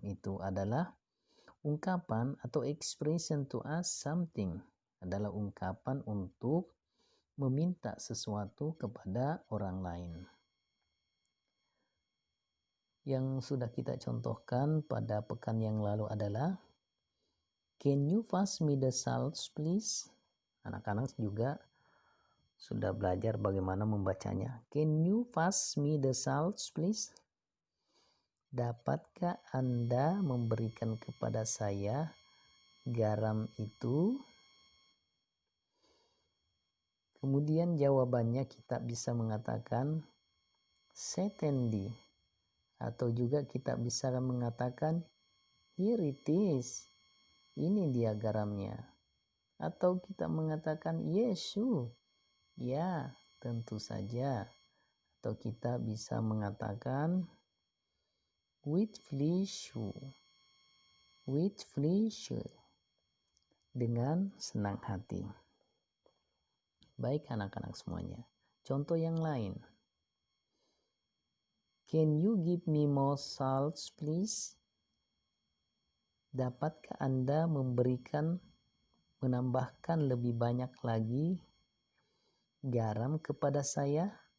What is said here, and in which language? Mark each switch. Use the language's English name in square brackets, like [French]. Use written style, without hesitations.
[Indonesian] Itu adalah ungkapan atau [English] expression to ask something, [Indonesian] adalah ungkapan untuk meminta sesuatu kepada orang lain. Yang sudah kita contohkan pada pekan yang lalu adalah, [English] can you pass me the salt please? [Indonesian] Anak-anak juga sudah belajar bagaimana membacanya. [English] Can you pass me the salt please? [Indonesian] Dapatkah Anda memberikan kepada saya garam itu? Kemudian jawabannya kita bisa mengatakan [English] certainly, [Indonesian] atau juga kita bisa mengatakan [English] here it is, [Indonesian] ini dia garamnya. Atau kita mengatakan [English] yes sure, [Indonesian] ya tentu saja. Atau kita bisa mengatakan [English] with pleasure, [Indonesian] dengan senang hati. Baik anak-anak semuanya. Contoh yang lain. [English] Can you give me more salt please? [Indonesian] Dapatkah Anda menambahkan lebih banyak lagi garam kepada saya?